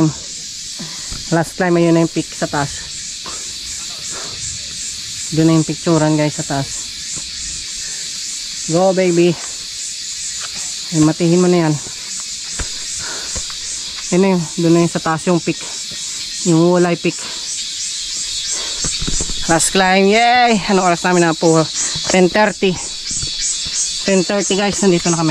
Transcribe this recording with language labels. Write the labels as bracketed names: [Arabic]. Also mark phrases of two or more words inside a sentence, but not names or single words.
[English] Last climb, [Filipino] ayun na yung peak sa taas. Doon na yung picturean guys sa taas. [English] Go baby. [Filipino] Ay, matihin mo na yan. Ayun na yun, doon na yung sa taas yung peak. Yung Wolay peak. [English] Last climb, [Filipino] yay! Anong oras namin na po? 10:30. 10:30 guys, nandito na kami.